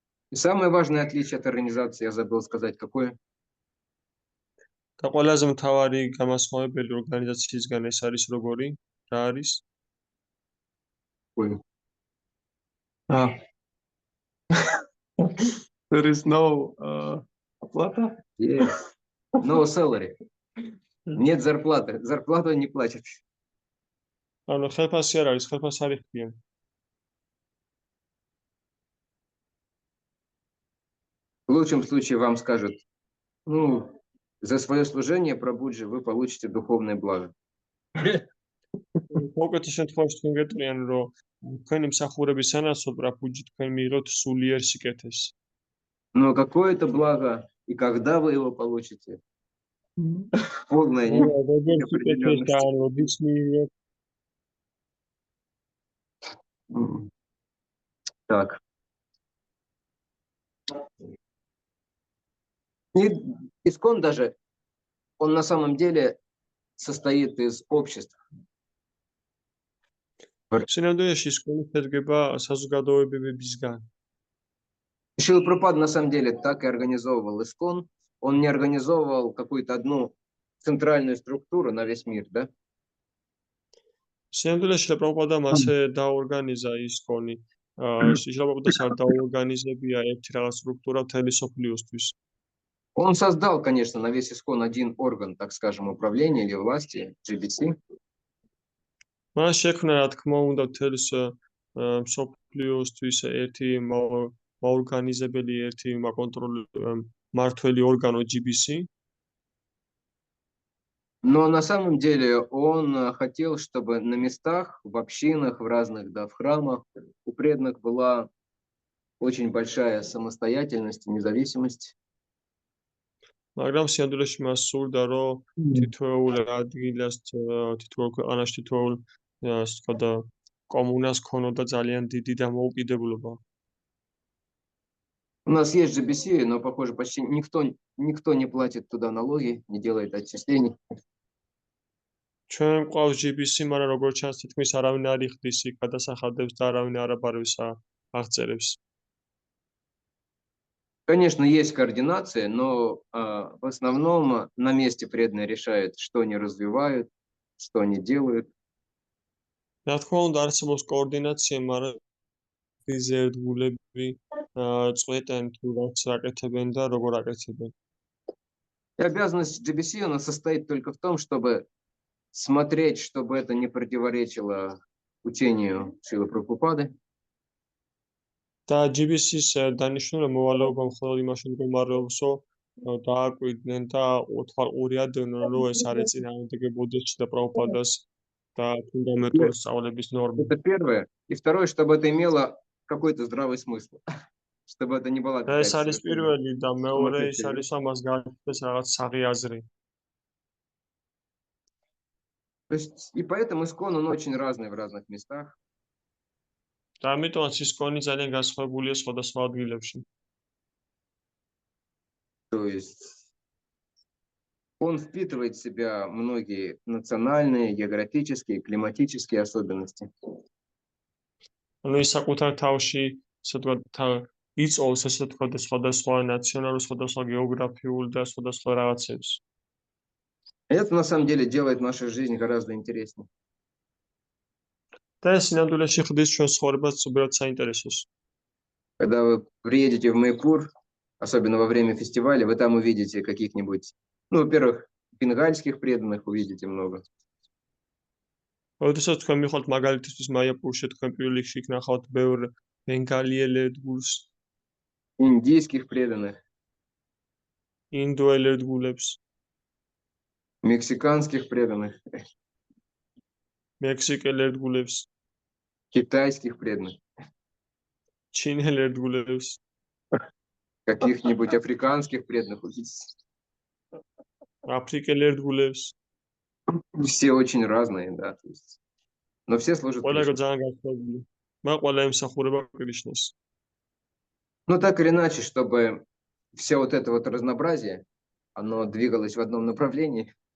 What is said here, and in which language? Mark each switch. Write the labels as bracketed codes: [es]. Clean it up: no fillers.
[ru] И самое важное отличие от организации, я забыл сказать, какое? [ka] და ყველაზე მთავარი გამასხმევებელი ორგანიზაციისგან ეს არის როგორი? რა არის? [ru] Какое? [en] There is no оплата. Yes. No salary. [ru] Нет зарплаты. Зарплату не платят. [ka] ანუ ხელფასი არ არის, ხელფასი არ იხდიან. [ru] В лучшем случае вам скажут, ну, за свое служение Прабхуджи вы получите духовное благо. [ka] უკეთეს შემთხვევაში თქვენ გეტყვიან, რომ თქვენი მსახურების სანაცვლოდ პრაბჰუჯი თქვენ მიიღოთ სულიერ სიკეთეს. [ru] Но какое это благо и когда вы его получите? Полная [ka] როგორ სიკეთეს და როდის მიიღოთ? [ru] Так. И ИСККОН даже, он на самом деле состоит из обществ. [ka] სინამდვილეში ისკონი შედგება საზოგადოებებისგან. [ru] Шрила Прабхупада на самом деле так и организовывал ИСККОН. Он не организовывал какую-то одну центральную структуру на весь мир, да? [ka] სინამდვილეში პრაბჰუპადამ ასე დაორგანიზა ისკონი. შრილაპრაბჰუპადას არ დაორგანიზებია ერთი რაღაც სტრუქტურა მთელი სოფლიოსთვის. [ru] Он создал, конечно, на весь ИСККОН один орган, так скажем, управления или власти, GBC. [ka] მას შექმნა, რა თქმა უნდა, მთელს სოფლიოსთვის ერთი მაორგანიზებელი, ერთი მმართველი ორგანო GBC. [ru] Но на самом деле он хотел, чтобы на местах, в общинах, в разных, да, в храмах у преданных была очень большая самостоятельность и независимость. [ka] მაგრამ სინამდვილეში მას სურდა, რომ თითოეულ ადგილას, თითოეულ ქვეყანაში, თითოეულ კომუნას ქონოდა ძალიან დიდი დამოუკიდებლობა. [ru] У нас есть GBC, но, похоже, почти никто не платит туда налоги, не делает отчислений. [ka] ჩვენ გვყავს GBC, მაგრამ როგორც ჩანს, თითქმის არავინ არ იხდის იქ გადასახადებს და არავინ არ აბარებს აღწერებს. [ru] Конечно, есть координация, но в основном на месте преданные решают, что они развивают, что они делают. [ka] რა თქმა უნდა, არსებობს კოორდინაცია, მაგრამ ერთგულები წვეტენ თუ რაც აკეთებენ და როგორ აკეთებენ. [ru] И обязанность GBC, она состоит только в том, чтобы смотреть, чтобы это не противоречило учению Шрилы Прабхупады. [ka] და GBC-ს დანიშნულება მოვალეობა მხოლოდ იმაში მდგომარეობსო დააკვირდნენ და ორი-ადევნონ, რომ ეს არ ეწინააღმდეგებოდეს და პრაბჰუპადას და ფუნდამენტური სწავლების ნორმები. [ru] Это первое. И второе, чтобы это имело какой-то здравый смысл. Чтобы это не была [ka] ეს არის პირველი და მეორე ის არის, რომ მას გააჩნდეს რაღაც საღი აზრი. [ru] То есть, и поэтому ИСККОН, он очень разный в разных местах. [ka] და ამიტომაც ისკონი ძალიან განსხვავებულია სხვადასხვა ადგილებში. [ru] То есть он впитывает в себя многие национальные, географические, климатические особенности. [ka] ანუ ის საკუთარ თავში, ასე ვთქვათ, იწოვს ესე ვთქვათ სხვადასხვა ნაციონალურ, სხვადასხვა გეოგრაფიულ და სხვადასხვა რაღაცებს. [ru] Это на самом деле делает нашу жизнь гораздо интереснее. [ka] და ეს სინამდვილეში ხდის ჩვენს ცხოვრებას უბრალოდ საინტერესოს. [ru] Когда вы приедете в Майпур, особенно во время фестиваля, вы там увидите каких-нибудь, ну, во-первых, бенгальских преданных увидите много. [ka] როდესაც თქვენ მიხვალთ მაგალითისთვის მაიაპურში, თქვენ პირველ რიგში ნახავთ ბევრ ბენგალიელ ერთგულს, [ru] Индийских преданных, [ka] ინდოელ ერთგულებს, [ru] мексиканских преданных, [ka] მექსიკელ ერთგულებს, [ru] китайских преданных, [ka] ჩინელ ერთგულებს, [ru] каких-нибудь африканских преданных увидите. [ka] აფრიკელ ერთგულებს. [ru] Все очень разные, да, то есть. Но все служат [ka] ყველა [ru] Кришне. [ka] ძალიან განსხვავებული. მაგრამ ყველა ემსახურება კრიშნას. [ru] Ну, так или иначе, чтобы все вот это вот разнообразие, оно двигалось в одном направлении,